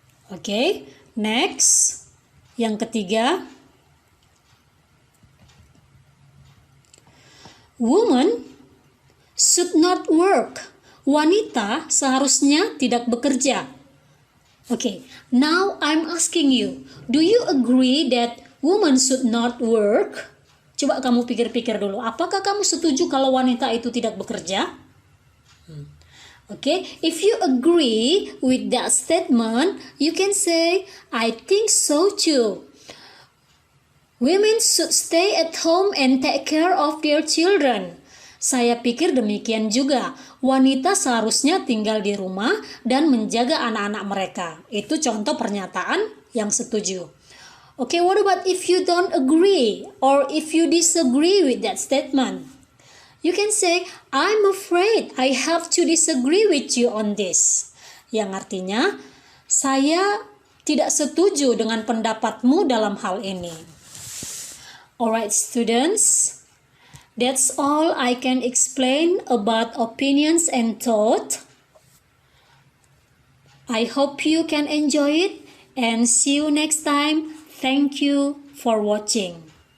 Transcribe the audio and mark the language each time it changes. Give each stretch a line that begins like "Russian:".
English: Okay, next.
Indonesian: Yang ketiga,
English: woman should not work.
Indonesian: Wanita seharusnya tidak bekerja.
English: Okay, now I'm asking you, do you agree that woman should not work?
Indonesian: Coba kamu pikir-pikir dulu, apakah kamu setuju kalau wanita itu tidak bekerja?
English: Okay, if you agree with that statement, you can say, I think so too. Women should stay at home and take care of their children.
Indonesian: Saya pikir demikian juga. Wanita seharusnya tinggal di rumah dan menjaga anak-anak mereka. Itu contoh pernyataan yang setuju.
English: Okay, what about if you don't agree or if you disagree with that statement? You can say, I'm afraid I have to disagree with you on this.
Indonesian: Yang artinya, saya tidak setuju dengan pendapatmu dalam hal ini.
English: Alright students, that's all I can explain about opinions and thought. I hope you can enjoy it and see you next time. Thank you for watching.